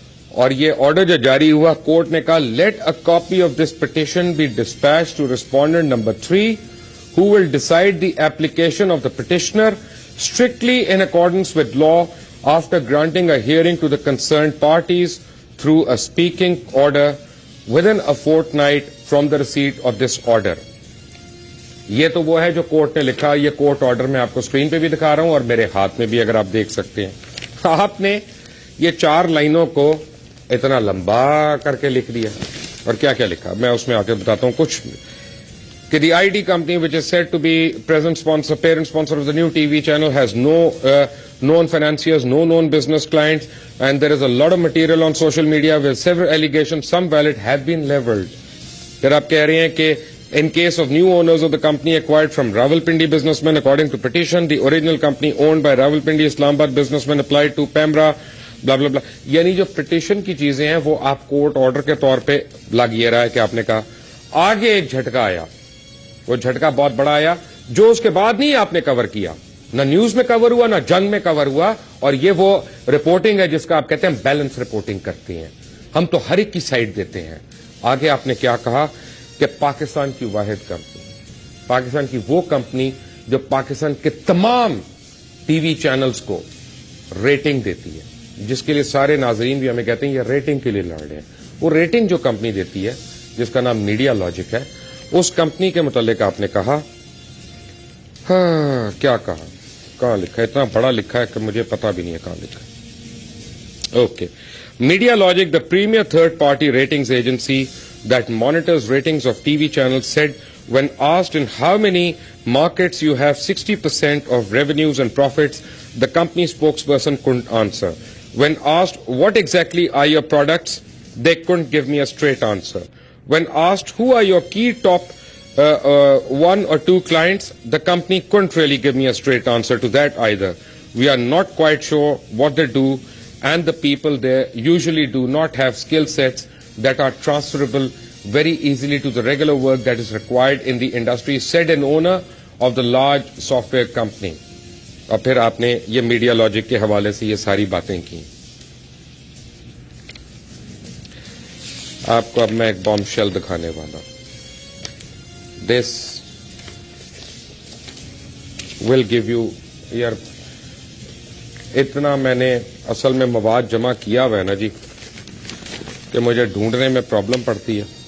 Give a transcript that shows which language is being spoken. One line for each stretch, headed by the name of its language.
Urdu: اور یہ آرڈر جو جاری ہوا, کورٹ نے کہا
English: Let a copy of this petition be dispatch to respondent number 3 who will decide the application of the petitioner strictly in accordance with law after granting a hearing to the concerned parties through a speaking order within a fortnight from the receipt of this order.
Urdu: یہ تو وہ ہے جو court نے لکھا. یہ court order میں آپ کو اسکرین پہ بھی دکھا رہا ہوں اور میرے ہاتھ میں بھی, اگر آپ دیکھ سکتے ہیں. آپ نے یہ 4 لائنوں کو اتنا لمبا کر کے لکھ دیا, اور کیا کیا لکھا میں اس میں آ کے بتاتا ہوں. کچھ کہ
English: the ID company which is said to be present sponsor, parent sponsor of the new TV channel has no known financiers, no known business clients, and there is a lot of material on social media with several allegations, some valid have been leveled.
Urdu: پھر آپ کہہ رہے ہیں کہ
English: in case of new owners of the company acquired from Rawalpindi businessmen according to petition, the original company owned by Rawalpindi Islamabad businessmen applied to PEMRA, blah blah blah.
Urdu: یعنی جو petition کی چیزیں ہیں وہ آپ کورٹ آرڈر کے طور پہ لگ یہ رہا ہے کہ آپ نے کہا. آگے ایک جھٹکا آیا, وہ جھٹکا بہت بڑا آیا جو اس کے بعد نہیں آپ نے کور کیا, نہ نیوز میں کور ہوا نہ جنگ میں کور ہوا, اور یہ وہ رپورٹنگ ہے جس کا آپ کہتے ہیں بیلنس رپورٹنگ کرتے ہیں, ہم تو ہر ایک کی سائڈ دیتے ہیں. آگے آپ نے کیا کہا کہ پاکستان کی واحد کمپنی, پاکستان کی وہ کمپنی جو پاکستان کے تمام टीवी चैनल्स को रेटिंग देती है, जिसके लिए सारे नाजरीन भी हमें कहते हैं ये रेटिंग के लिए लड़ रहे हैं। वो रेटिंग जो कंपनी देती है, जिसका नाम मीडिया लॉजिक है, उस कंपनी के मुतालिक आपने कहा, हाँ क्या कहा, कहां लिखा है, इतना बड़ा लिखा है कि मुझे पता भी नहीं है कहां लिखा है।
English: Okay, media logic, the premier third party ratings agency that monitors ratings of TV channels, said when asked in how many markets you have 60% of revenues and profits, the company spokesperson couldn't answer. When asked what exactly are your products, they couldn't give me a straight answer. When asked who are your key top one or two clients, the company couldn't really give me a straight answer to that either. We are not quite sure what they do, and the people there usually do not have skill sets that are transferable very easily to the regular work that is required in the industry, said an owner of the large software company.
Urdu: اور پھر آپ نے یہ media logic کے حوالے سے یہ ساری باتیں کی. آپ کو اب میں ایک بام شیل دکھانے والا ہوں.
English: this will give you,
Urdu: یار اتنا میں نے اصل میں مواد جمع کیا ہوا ہے نا جی کہ مجھے ڈھونڈنے میں پرابلم پڑتی ہے.